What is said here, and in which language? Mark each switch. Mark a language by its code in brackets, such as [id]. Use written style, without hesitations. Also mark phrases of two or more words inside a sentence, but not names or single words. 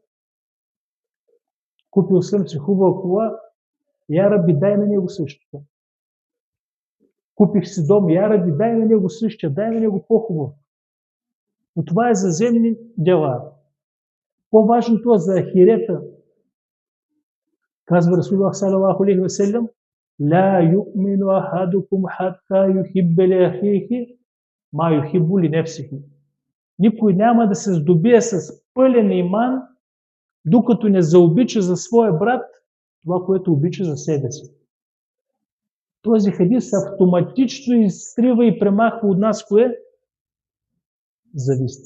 [bg] Купил съм си хубава кола, [ar] يا ربي, [bg] дай на него същото. Купих си дом, [ar] يا ربي, [bg] дай на него същия, дай на него по-хубаво. Но това е за земни дела. По-важното е за ахирета. [ar] Казва رسول الله صلى الله عليه وسلم لا يؤمن أحدكم حتى يحب لأخيه ما يحب لنفسه. [bg] Никой няма да се здобие с пълен иман, докато не заобича за своя брат това, което обича за себе си. Този хадис автоматично изтрива и премахва от нас кое? Завистта.